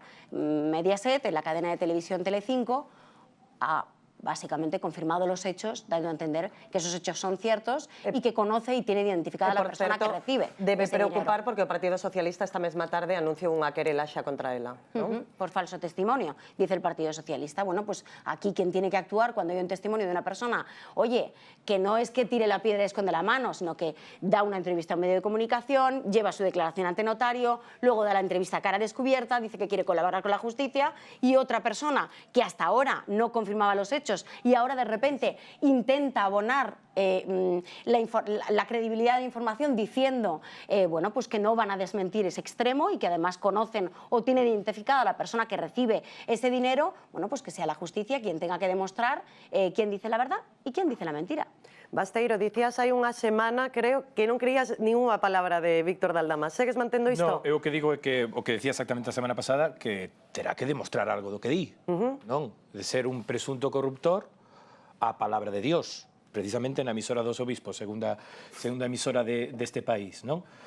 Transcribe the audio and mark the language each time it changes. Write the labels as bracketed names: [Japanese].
[Spanish] Mediaset, en la cadena de televisión Telecinco, ha básicamente confirmado los hechos, dando a entender que esos hechos son ciertos y que conoce y tiene identificada a la persona que recibe. Debe preocupar porque el Partido Socialista [Galician] esta mesma tarde anunciou unha querelaxa contra ela, ¿no? [Spanish] Por falso testimonio, dice el Partido Socialista. Bueno, pues aquí quien tiene que actuar cuando hay un testimonio de una persona, oye, que no es que tire la piedra y esconde la mano, sino que da una entrevista a un medio de comunicación, lleva su declaración ante notario, luego da la entrevista a cara descubierta, dice que quiere colaborar con la justicia y otra persona que hasta ahora no confirmaba los hechos y ahora de repente intenta abonar la credibilidad de la información diciendo bueno, pues que no van a desmentir ese extremo y que además conocen o tienen identificada a la persona que recibe ese dinero, bueno, pues que sea la justicia quien tenga que demostrar quién dice la verdad y quién dice la mentira. [Galician] Basteiro, dicías hai unha semana, creo, que non creías ninguna palabra de Víctor de Aldama. Segues mantendo isto? No, eu o que digo é que o que decía exactamente a semana pasada, que terá que demostrar algo do que di, non? De ser un presunto corruptor a palabra de Dios, precisamente na emisora dos obispos, segunda emisora deste país, non?